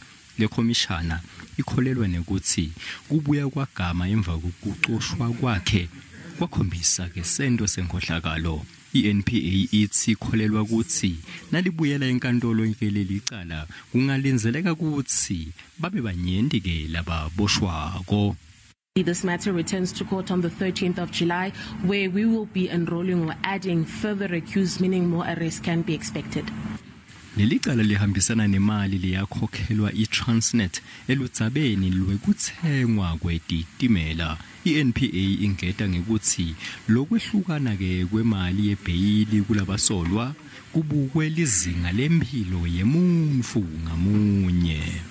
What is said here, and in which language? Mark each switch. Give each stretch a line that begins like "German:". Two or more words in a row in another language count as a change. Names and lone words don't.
Swati: Le khomishana ikholelwa nekuthi kubuya kwagama emva kokuxoshwa kwakhe kwakhombisa ke sento senkhohlakalo. INPA ithi ikholelwa ukuthi nalibuyela enkantolo inkeleli icala kungalenzeleka ukuthi babe banyenti ke lababoshwako.
English: This matter returns to court on the 13th of July, where we will be enrolling or adding further accused, meaning more arrests can be expected.
Swati: Lelicala lihambisana nemali liyakhokhelwa iTransnet eludzabeni lwekuthengwa kwetitimela. INPA ingeta ngekuthi lokwehlukana ke kwemali yebheyili kulabasolwa kubukwe lizinga lempilo yemuntfu ngamunye.